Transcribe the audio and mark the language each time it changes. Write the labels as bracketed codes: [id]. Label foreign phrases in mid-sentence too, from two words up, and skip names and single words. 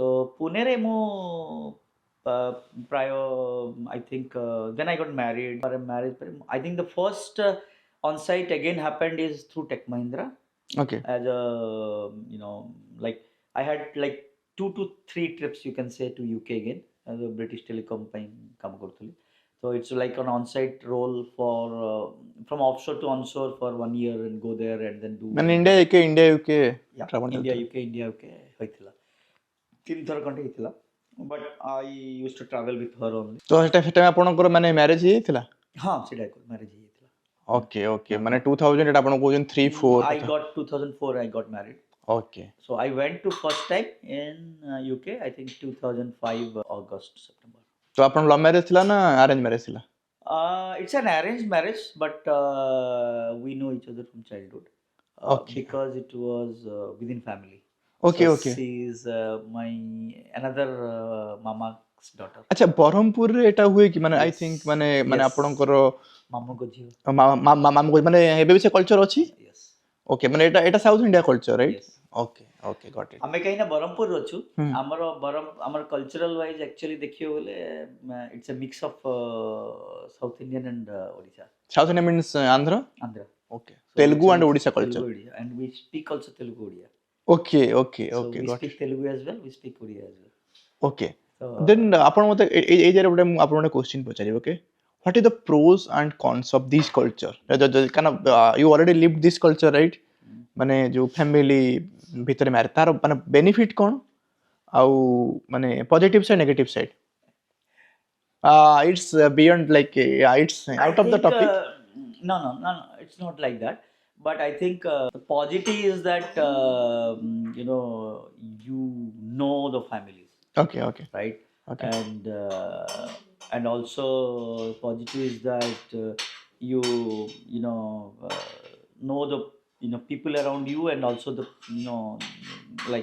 [en] So Pune re mo uh, prior, I think then I got married. For a marriage, I think the first on-site again happened is through Tech Mahindra Okay. as a, like I had like 2 to 3 trips, you can say, to UK again as a British Telecom [or] ପାଇଁ କାମ କରୁଥିଲି. [en] So it's like an on-site role for from offshore to onshore for 1 year and go there and then do [or] ମାନେ ଇଣ୍ଡିଆ ୟୁକେ [en] yeah, travel India [or] ଚାଲିଥିଲା. UK ହେଇଥିଲା 3 ଥର ଖଣ୍ଡେ ହେଇଥିଲା, [en] but I used to travel with her only. [or] ତ ସେଟା ଆପଣଙ୍କର ମାନେ ମ୍ୟାରେଜ ହେଇଯାଇଥିଲା? ହଁ ସେଇଟା ମ୍ୟାରେଜ ହେଇଯାଇଥିଲା. [en] okay okay [or] ମାନେ 2000 ଏଟା ଆପଣ କହୁଛନ୍ତି 3-4 [en] I got 2004 I got married. ଓକେ So I went to first time in UK, I think 2005 August September. [or] ତ ଆପଣ [en] love marriage [or] ଥିଲା ନା [en] arranged marriage [or] ଥିଲା? [en] It's an arranged marriage, but we know each other from childhood. Okay. Because it was within family. Okay, So okay. she is my another mama's daughter. [or] ଆଚ୍ଛା ବ୍ରହ୍ମପୁରରେ ଏଟା ହୁଏ କି ମାନେ ଆଇ [en] Yes. [or] ଥିଙ୍କ ମାନେ ମାନେ [en] Yes. [or] ଆପଣଙ୍କର ମାମୁଙ୍କ ଝିଅ. ମାମୁଁ ମାନେ ଏବେ ବି ସେ କଲଚର ଅଛି? [en] Yes. [or] ଓକେ ମାନେ ଏଟା [en] South India culture right? Yes. okay okay got it. [or] ଆମେ କାହିଁକି ନା ବ୍ରହ୍ମପୁର ଅଛୁ, ଆମର [en] culturally wise actually [or] ଦେଖିବାକୁ ଗଲେ [en] it's a mix of South Indian and Odisha. South India means Andhra? Andhra. okay Telugu and Odisha Telugu କଲଚର. Odia, and we speak also Telugu Odia. okay okay So ଓକେ we ଗଟ୍ speak ଇଟ୍. Telugu as well, we speak Odia as well. ଓକେ So [or] ଦେନ୍ ଆପଣ ମତେ ଏଇ ଜାଗାରେ ଗୋଟେ ମୁଁ ଆପଣଙ୍କୁ ଗୋଟେ କ୍ୱେଶ୍ଚିନ୍ ପଚାରିବି. [en] ଓକେ what is the pros and cons of this culture? kind of you already lived this culture right? [or] ମାନେ ଯୋଉ ଫ୍ୟାମିଲି ଭିତରେ ମ୍ୟାରେଜ ତାର ମାନେ ବେନିଫିଟ କ'ଣ ଆଉ ମାନେ [en] positive side negative side? It's beyond like it's out of the topic. No, it's not like that. But I think the positive is that you know the families, Okay, okay, right? okay. And also positive is that know the people around you, and also the like